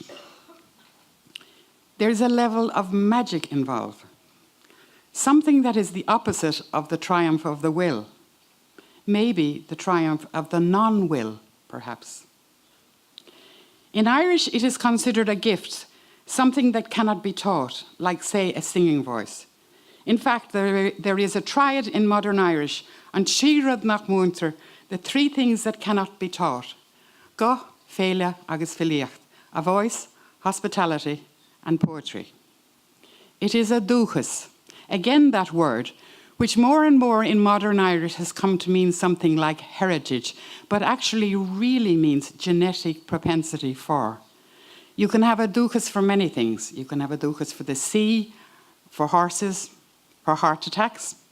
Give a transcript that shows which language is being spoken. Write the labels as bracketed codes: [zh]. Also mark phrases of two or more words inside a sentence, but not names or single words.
[en] There's a level of magic involved, something that is the opposite of the triumph of the will, maybe the triumph of the non-will, perhaps. In Irish, it is considered a gift, something that cannot be taught, like, say, a singing voice. In fact, there is a triad in modern Irish, [ga] an tíread nach muintir, [en] the three things that cannot be taught: [ga] go, féile, agus filiocht, [en] a voice, hospitality, and poetry. It is a dúchas, again that word, which more and more in modern Irish has come to mean something like heritage, but actually really means genetic propensity for. You can have a dúchas for many things. You can have a dúchas for the sea, for horses, for heart attacks.